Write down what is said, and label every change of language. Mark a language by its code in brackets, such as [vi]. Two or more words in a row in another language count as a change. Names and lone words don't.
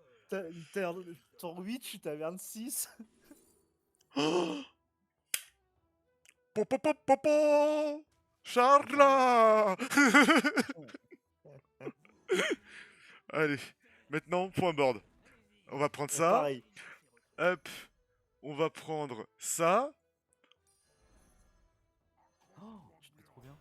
[fr] Ton 8, tu taverne 6. Oh po, po, po, po, po Ok, ouais. Charles. Allez, maintenant, point board. On va prendre ça. Pareil. Hop, on va prendre ça. Oh, tu te fais trop bien.